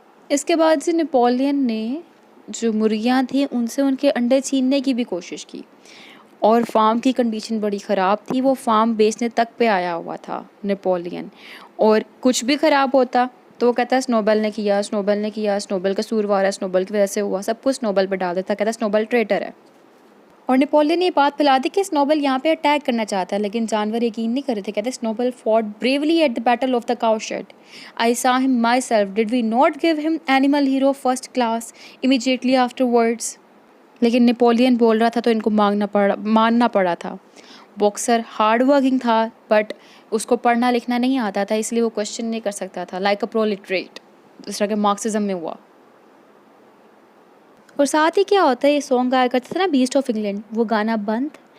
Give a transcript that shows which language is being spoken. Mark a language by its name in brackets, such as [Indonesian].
[Urdu] اس کے بعد سے نیپولین نے جو مرغیاں تھیں ان سے ان کے انڈے چھیننے کی بھی کوشش کی, اور فارم کی کنڈیشن بڑی خراب تھی. وہ فارم بیچنے تک پہ آیا ہوا تھا نیپولین, اور کچھ بھی خراب ہوتا تو وہ کہتا ہے سنوبل نے کیا, سنوبل قصوروار ہے, سنوبل کی وجہ سے ہوا, سب کچھ سنوبل پہ ڈال دیتا, کہتا ہے سنوبل ٹریٹر ہے. اور نیپولین نے یہ بات پھیلا دی کہ سنوبل یہاں پہ اٹیک کرنا چاہتا ہے, لیکن جانور یقین نہیں کر رہے تھے. کہتے ہیں [English] Snowball fought bravely at the battle of the cowshed. I saw him myself. Did we not give him animal hero first class immediately afterwards? [Urdu] لیکن نیپولین بول رہا تھا تو ان کو ماننا پڑا تھا. باکسر ہارڈ ورکنگ تھا, بٹ اس کو پڑھنا لکھنا نہیں آتا تھا, اس لیے وہ کوشچن نہیں کر سکتا تھا, لائک اے پرولٹریٹ, اس طرح کے مارکسزم میں ہوا. اور ساتھ ہی کیا ہوتا ہے, یہ سانگ گایا کرتے تھے نا بیسٹ آف انگلینڈ, وہ گانا بند.